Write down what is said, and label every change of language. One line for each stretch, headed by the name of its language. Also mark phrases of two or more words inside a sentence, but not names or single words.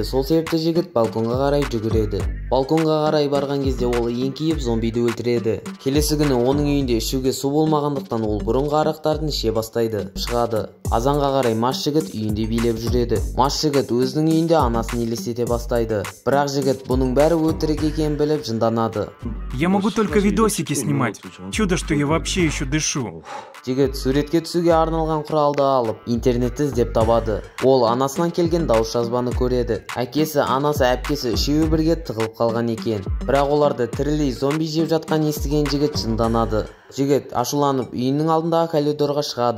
Kazakh: Сол себепті жігіт балконға қарай жүгіреді. Балконға қарай барған кезде ол еңкейіп зомбиді өлтіреді. Келесі күні оның үйінде ішуге су болмағандықтан ол бұрынғы арақтарын іше бастайды. Шығады. Азанға қарай мас жігіт үйінде билеп жүреді. Мас жігіт өзінің үйінде анасын елестете бастайды. Бірақ жігіт бұның бәрі өтірік екенін біліп жынданады.
Russian: Я могу только видосики снимать. Чудо, что я вообще еще дышу.
Kazakh: Жігіт суретке түсуге арналған құралды алып, интернетті іздеп табады. Ол анасынан келген дауыс жазбаны көреді. Әкесі, анасы, әпкесі үшеуі бірге тығылып қалған екен. Бірақ оларды тірілей зомби жеп жатқан естіген жігіт жынданады. Жігіт ашуланып үйінің алдындағы коридорға шығады.